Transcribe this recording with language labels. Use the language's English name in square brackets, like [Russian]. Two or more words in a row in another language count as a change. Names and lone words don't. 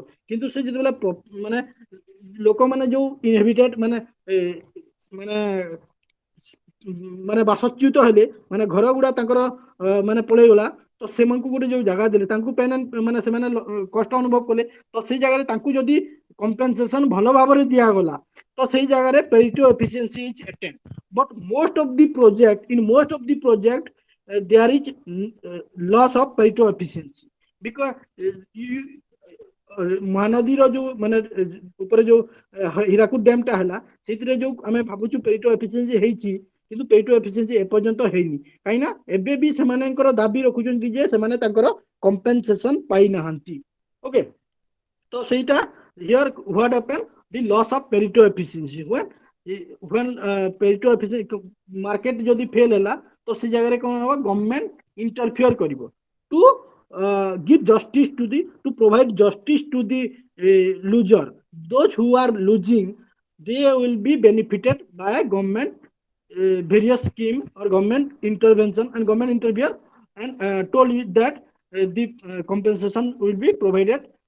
[Odia] କିନ୍ତୁ ସେ ଯେତେବେଳେ ମାନେ ଲୋକମାନେ ଯୋଉ ଇନହେବିଟେଡ ମାନେ ମାନେ ମାନେ ବାସଚ୍ୟୁତ ହେଲେ, ମାନେ ଘର ଗୁଡା ତାଙ୍କର ମାନେ ପଳେଇଗଲା, ତ ସେମାନଙ୍କୁ ଗୋଟେ ଯୋଉ ଜାଗା ଦେଲେ, ତାଙ୍କୁ ମାନେ ସେମାନେ କଷ୍ଟ ଅନୁଭବ କଲେ, ତ ସେଇ ଜାଗାରେ ତାଙ୍କୁ ଯଦି କମ୍ପେନସେସନ ଭଲ ଭାବରେ ଦିଆଗଲା, ତ ସେଇ ଜାଗାରେ [English] Pareto efficiency is attained. But most of the project there is loss of Pareto efficiency, because [Odia] ମହାନଦୀର ଯୋଉ ମାନେ ଉପରେ ଯୋଉ ହୀରାକୁଦ ଡ୍ୟାମ ଟା ହେଲା, ସେଇଥିରେ ଯୋଉ ଆମେ ଭାବୁଛୁ [English] Pareto efficiency [Odia] ହେଇଛି, କିନ୍ତୁ [English] Pareto efficiency [Odia] ଏପର୍ଯ୍ୟନ୍ତ ହେଇନି। କାହିଁକି ନା ଏବେ ବି ସେମାନଙ୍କର ଦାବି ରଖୁଛନ୍ତି ଯେ ସେମାନେ ତାଙ୍କର କମ୍ପେନସେସନ ପାଇନାହାନ୍ତି। ଓକେ, ତ ସେଇଟା [English] here what happen, the loss of Pareto efficiency when Pareto efficiency market [Odia] ଯଦି ଫେଲ ହେଲା, ତ ସେ ଜାଗାରେ କଣ ହବ, [English] government interfere କରିବ to give justice to provide justice to the loser. Those who are losing, they will be benefited by government various scheme or government intervention, and government interfere and told you that the compensation will be provided.